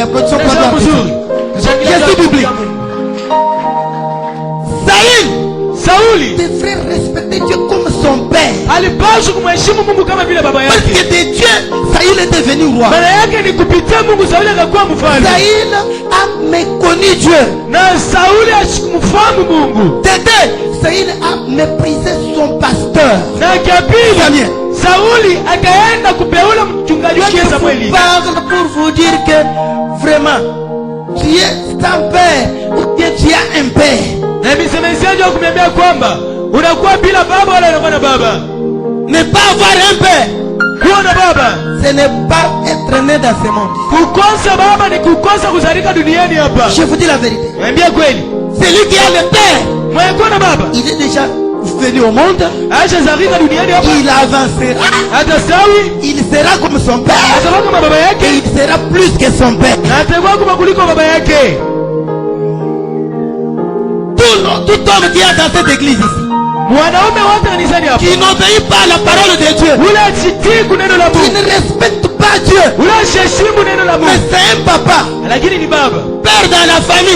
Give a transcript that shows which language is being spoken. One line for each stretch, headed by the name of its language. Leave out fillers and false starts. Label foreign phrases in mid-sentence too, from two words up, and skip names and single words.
French: Applaudissons pour Jésus biblique. Saül devrait respecter Dieu comme son père. Parce que de Dieu, Saül est devenu roi. Saül a méconnu Dieu. Tété, Saül a méprisé son pasteur.
Swahili: Sauli akaenda kupeula mchungaji wake Samueli.
French: Je parle pour vous dire que vraiment tu es un père ou bien tu as un père.
Swahili: Na misemezaji wa kumwambia kwamba unakuwa bila baba wala unakuwa na baba.
French: Ne pas avoir un père,
Swahili: kuwa na baba,
French: ce n'est pas être né dans ce monde.
Swahili: Kukosa baba ni kukosa kuzalika duniani hapa.
French: Je vous dis la vérité.
Swahili: Mwambie kweli.
French: Celui qui a le père,
Swahili: mwenye na baba,
French: il est déjà venu au monde. Il avancera. Il sera comme son père. Et il sera plus que son père. Tout homme qui est dans cette église ici, qui n'obéit pas à la parole de Dieu, qui ne respecte pas Dieu, mais c'est un papa, père dans la famille.